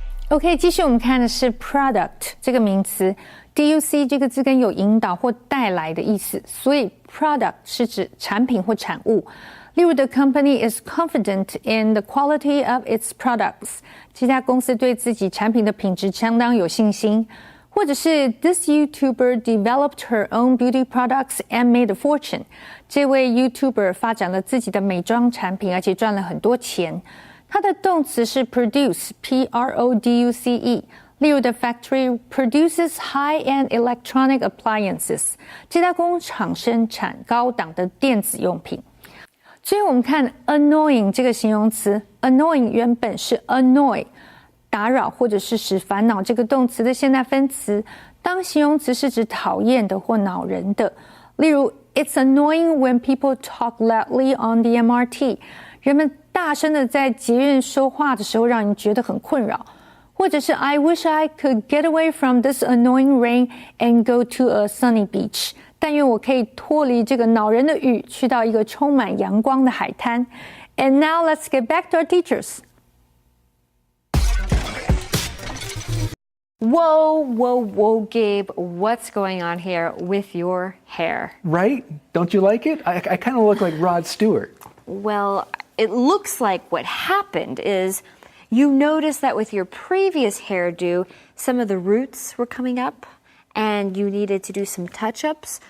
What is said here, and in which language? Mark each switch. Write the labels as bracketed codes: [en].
[zh] OK， 继续我们看的是 product 这个名词 ，duc 这个字根有引导或带来的意思，所以 product 是指产品或产物。例如 [en] ，the company is confident in the quality of its products， [zh] 这家公司对自己产品的品质相当有信心。或者是 [en] this YouTuber developed her own beauty products and made a fortune， [zh] 这位 YouTuber 发展了自己的美妆产品，而且赚了很多钱。它的动词是 produce, P-R-O-D-U-C-E。例如 ， [en] the factory produces high-end electronic appliances。 [zh] 这家工厂生产高档的电子用品。最后我们看 annoying 这个形容词 ，annoying 原本是 annoy 打扰或者是使烦恼这个动词的现在分词，当形容词是指讨厌的或恼人的。例如 [en] It's annoying when people talk loudly on the MRT。 [zh] 人们大声的在捷运说话的时候，让人觉得很困扰。或者是 [en] I wish I could get away from this annoying rain and go to a sunny beach。 [zh] 但愿我可以脱离这个恼人的雨，去到一个充满阳光的海滩。 [en] And now let's get back to our teachers. Whoa, whoa, whoa, Gabe, what's going on here with your hair? Right? Don't you like it? I kind of look like Rod Stewart. Well, it looks like what happened is you noticed that with your previous hairdo, some of the roots were coming up and you needed to do some touch-ups.